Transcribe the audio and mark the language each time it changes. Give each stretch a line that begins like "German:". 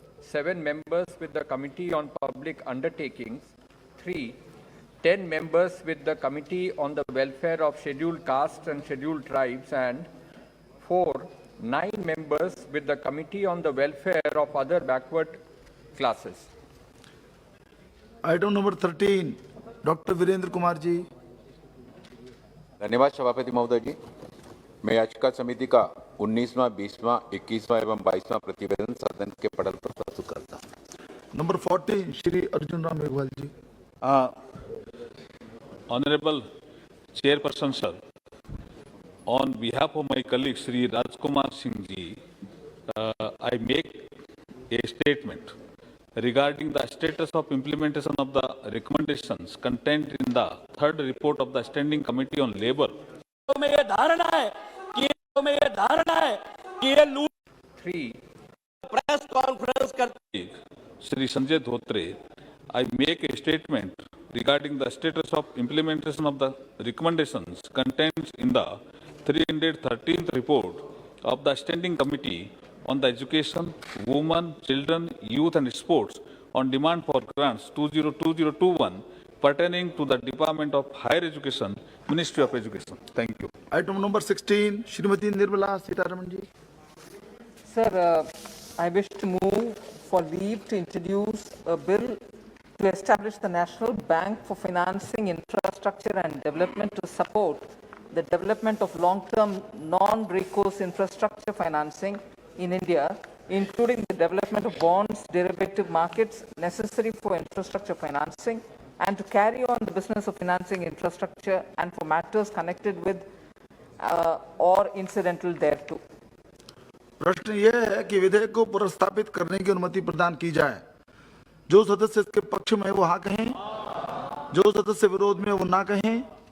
English: 7 members with the Committee on Public Undertakings, 3. 10 members with the Committee on the Welfare of Scheduled Castes and Scheduled Tribes, and 4. 9 members with the Committee on the Welfare of Other Backward Classes.
Hindi: Item number 13 doctor Virendra Kumar ji. धन्यवाद सभापति महोदय जी। मैं याचिका समिति का 19वां, 20वां, 21वां एवं 22वां प्रतिवेदन सदन के पटल पर प्रस्तुत करता हूं। Number 14 Shri Arjun Ram Meghwal ji.
English: Honorable Chairperson sir, on behalf of my colleague Sri Rajkumar Singh ji, I make a statement regarding the status of implementation of the recommendations contained in the third report of the Standing Committee on Labour.
Hindi: में ये धारणा है कि ये लूट 3. Press conference करते
English: Sri Sanjay Dhotre, I make a statement regarding the status of implementation of the recommendations contained in the 313th report of the Standing Committee on the Education, Women, Children, Youth and Sports on demand for grants 202021 pertaining to the Department of Higher Education, Ministry of Education. Thank you.
Hindi: Item number 16 Shrimati Nirmala Sitharaman ji.
English: Sir, I wish to move for leave to introduce a bill to establish the National Bank for Financing Infrastructure and Development to support the development of long-term non-recourse infrastructure financing in India, including the development of bonds, derivative markets necessary for infrastructure financing, and to carry on the business of financing infrastructure and for matters connected with or incidental thereto.
Hindi: प्रश्न यह है कि विधेयक को प्रस्तावित करने की अनुमति प्रदान की जाए। जो सदस्य इसके पक्ष में वो हाँ कहें, जो सदस्य विरोध में वो ना कहें।